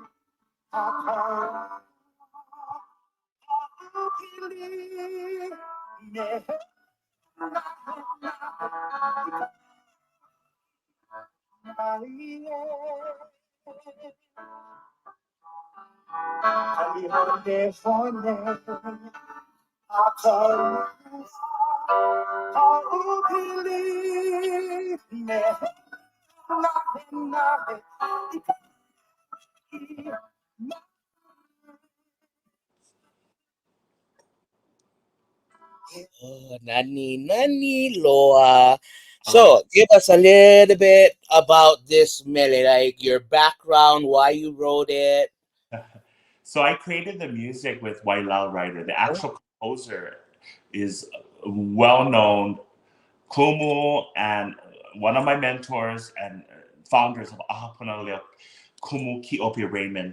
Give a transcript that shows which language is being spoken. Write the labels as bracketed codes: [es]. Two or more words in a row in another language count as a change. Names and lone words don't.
[haw] aka Paʻūpili ne Ali hone hone aka Paʻūpili ne Oh, nani loa. [en] So give us a little bit about this mele, like your background, why you wrote it. So I created the music with Wailao Writer. The actual composer is well-known Kumu and one of my mentors and founders of Ahapunaleo, Kumu Kiopi Raymond.